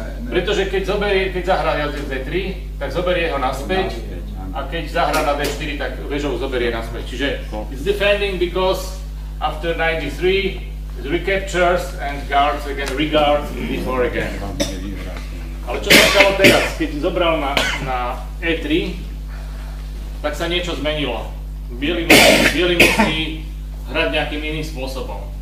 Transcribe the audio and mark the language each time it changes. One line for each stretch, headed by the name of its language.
Slovak: Pretože keď zahrá jazdec D3, tak zoberie ho naspäť a keď zahrá na D4, tak väžou zoberie naspäť. Čiže
English: it's defending because after 93 it recaptures and guards again, reguards D4 again.
Slovak: Ale čo sa stalo teraz? Keď zobral na E3, tak sa niečo zmenilo. Bieli musí hrať nejakým iným spôsobom.